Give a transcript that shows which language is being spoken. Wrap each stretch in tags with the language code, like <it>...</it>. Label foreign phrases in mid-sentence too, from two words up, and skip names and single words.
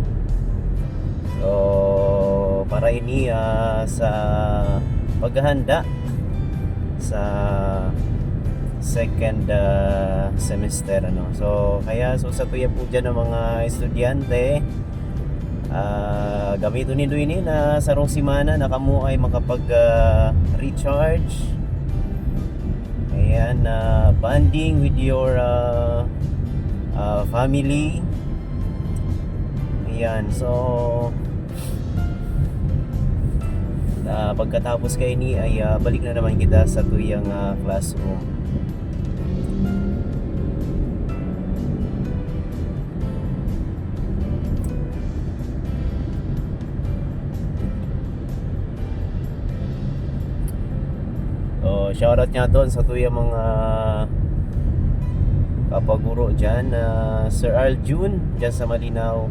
<bik>So para ini sa paghahanda sa</bik> <en>second semester</en> <bik>so sa tuya po dyan ng mga estudyante, gamito nindo ini na sarong simana na kamo ay makapag recharge. Ayan,</bik> <en>bonding with your family.</en> <bik>Ayan, so pagkatapos kay ni ay balik na naman kita sa tuyang classroom. So shoutout nga doon sa tuyang mga kapaguro dyan, Sir Aljun dyan sa Malinaw.</bik>